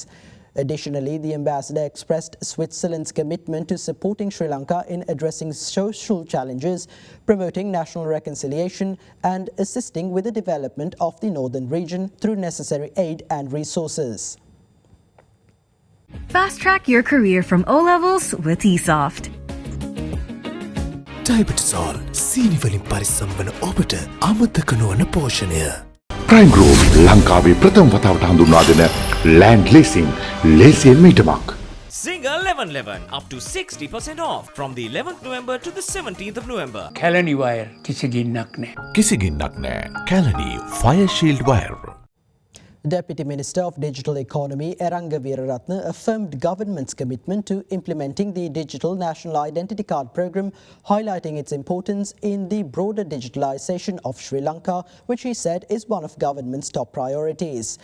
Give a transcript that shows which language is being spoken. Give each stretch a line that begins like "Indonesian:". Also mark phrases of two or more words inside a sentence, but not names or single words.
English: Additionally, the ambassador expressed Switzerland's commitment to supporting Sri Lanka in addressing social challenges, promoting national reconciliation, and assisting with the development of the northern region through necessary aid and resources. Fast track your career from O levels with eSoft.
Sinhala: ඩයබටිසෝල් සීනි වලින් පරිස්සම් වන ඔබට අමතක නොවන පෝෂණය. ප්‍රයිම් ගෲප් ලංකාවේ ප්‍රථම වතාවට හඳුන්වා දෙන
English: land leasing
Sinhala: ලේසියෙන් මීටමක්.
English: Single 1111 up to 60% off from the 11th November to the 17th of November.
Sinhala: Kalani wire කිසිගින්නක් නෑ. කිසිගින්නක් නෑ.
English: Kalani Fire Shield Wire. Deputy Minister of Digital Economy Eranga Weeraratne affirmed government's commitment to implementing the Digital National Identity Card program, highlighting its importance in the broader digitalisation of Sri Lanka, which he said is one of government's top priorities.